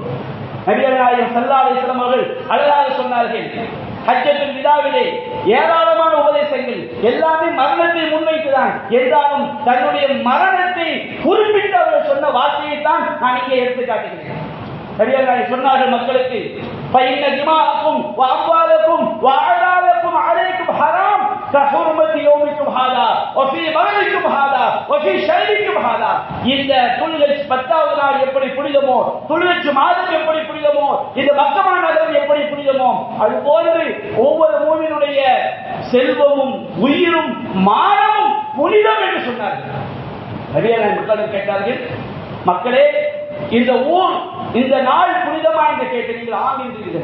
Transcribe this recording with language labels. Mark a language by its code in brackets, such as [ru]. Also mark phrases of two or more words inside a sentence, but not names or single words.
[ta] நபிகள் நாயகம் [ar] صلى الله عليه وسلم [ta] அவர்கள் அழகாக சொன்னார்கள், ஹஜ்ஜத்துல் விதாவிலே ஏராளமான உபதேசங்கள் எல்லாமே மரணத்தை முன்வைத்துதான். என்றாலும் தன்னுடைய மரணத்தை குறிப்பிட்டு அவர்கள் சொன்ன வார்த்தையை தான் நான் இங்கே எடுத்து காட்டுகிறேன். நபிகள் சொன்னார்கள் மக்களுக்கு, [ar] فإن دماءكم وأموالكم وأعراضكم عليكم حرام كحرمة يومكم هذا وفي بلدكم هذا وفي شهركم هذا. [ta] இந்த துல்ஹஜ் 10வது நாள் எப்படி புனிதமோ, துல்ஹஜ் மாதம் எப்படி புனிதமோ, இந்த மக்கமா நகரம் எப்படி புனிதமோ, அதுபோன்று ஒவ்வொரு மூமினுடைய செல்வமும் உயிரும் மானமும் புனிதம் என்று சொன்னார்கள். நபிகள் மக்களும் கேட்டார்கள், மக்களே இந்த ஊர் இந்த நாள் புனிதமா என்று கேட்டு நீங்கள் ஆம் என்றீர்கள்.